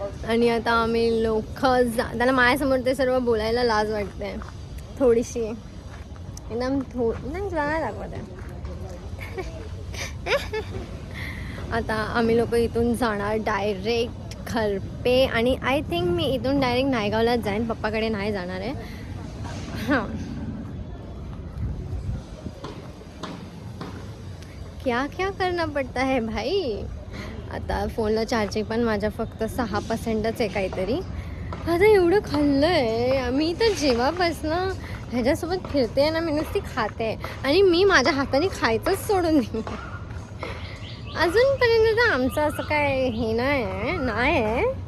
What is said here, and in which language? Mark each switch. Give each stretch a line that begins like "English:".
Marathi: आणि आता आम्ही लोक त्याला माझ्यासमोर ते सर्व बोलायला लाज वाटते थोडीशी. एकदम नाही मला दाखवत आहे. आता आम्ही लोक इथून जाणार डायरेक्ट खरपे आणि
English: I think
Marathi: मी इथून डायरेक्ट नायगावलाच जाईन, पप्पाकडे नाही जाणार आहे.
Hindi: हां, क्या क्या करना पडता है भाई.
Marathi: आता फोनला चार्जिंग पण माझ्या फक्त 6%च आहे काहीतरी. आता एवढं खाल्लं आहे मी तर जेव्हापासनं ह्याच्यासोबत फिरते ना, मी नुसती खाते आणि मी माझ्या हाताने खायचंच सोडून दिलं. अजूनपर्यंत तर आमचं असं काय हे नाही आहे.